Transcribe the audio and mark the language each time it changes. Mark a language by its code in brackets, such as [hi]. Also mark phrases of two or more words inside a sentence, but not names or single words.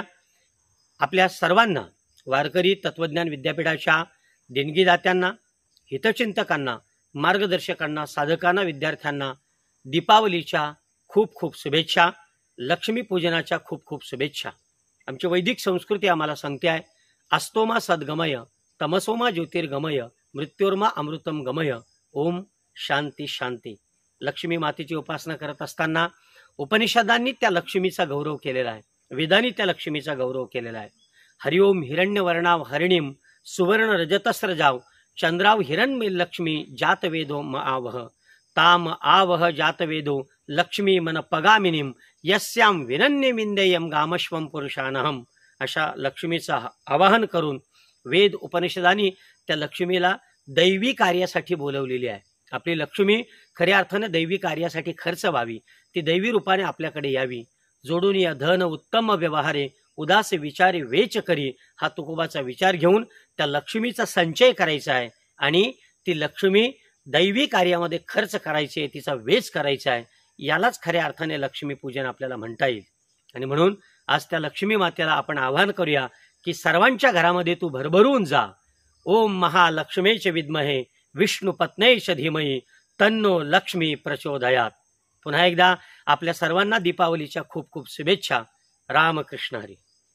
[mr] आपल्या सर्वांना, वारकरी तत्वज्ञान विद्यापीठाच्या देणगीदात्यांना, हितचिंतकांना, मार्गदर्शकांना, साधकांना, विद्यार्थ्यांना दीपावलीच्या खूप खूप शुभेच्छा, लक्ष्मीपूजनाच्या खूप खूप शुभेच्छा। आमची वैदिक संस्कृती आम्हाला सांगते आहे, [sa] अस्तोमा सद्गमय, तमसोमा ज्योतिर्गमय, मृत्योर्मा अमृतम गमय, ओम शांती शांती। [mr] लक्ष्मी मातेची उपासना करत असताना उपनिषदांनी त्या लक्ष्मीचा गौरव केलेला आहे, वेदांनी त्या लक्ष्मीचा गौरव केलेला आहे। [sa] हरिओम हिरण्यवर्णाव हरिणीम सुवर्ण रजतस्रजाव चंद्राव हिरण्मय लक्ष्मी जातवेदो म आवह ताम आवह जातवेदो लक्ष्मी मन पगामिनीम यस्याम विनन्य विंदेयम गामश्वम पुरुषानहम। [mr] अशा लक्ष्मीचं आवाहन करून वेद उपनिषदांनी त्या लक्ष्मीला दैवी कार्यासाठी बोलवलेली आहे। आपली लक्ष्मी खऱ्या अर्थाने दैवी कार्यासाठी खर्च व्हावी, ती दैवी रूपाने आपल्याकडे यावी। जोडून या धन उत्तम व्यवहारे उदास विचारे वेच करी, हा तुकोबाचा विचार घेऊन त्या लक्ष्मीचा संचय करायचा आहे आणि ती लक्ष्मी दैवी कार्यामध्ये खर्च करायची आहे, तिचा वेच करायचा आहे। यालाच खऱ्या अर्थाने लक्ष्मीपूजन आपल्याला म्हणता येईल। आणि म्हणून आज त्या लक्ष्मी मातेला आपण आवाहन करूया की सर्वांच्या घरामध्ये तू भरभरून जा। [sa] ओम महालक्ष्मीच विद्महे विष्णुपत्नीच धीमहि तन्नो लक्ष्मी प्रचोदयात। [mr] पुन्हा एकदा आपल्या सर्वांना दीपावलीच्या खूप खूप शुभेच्छा। रामकृष्ण हरी।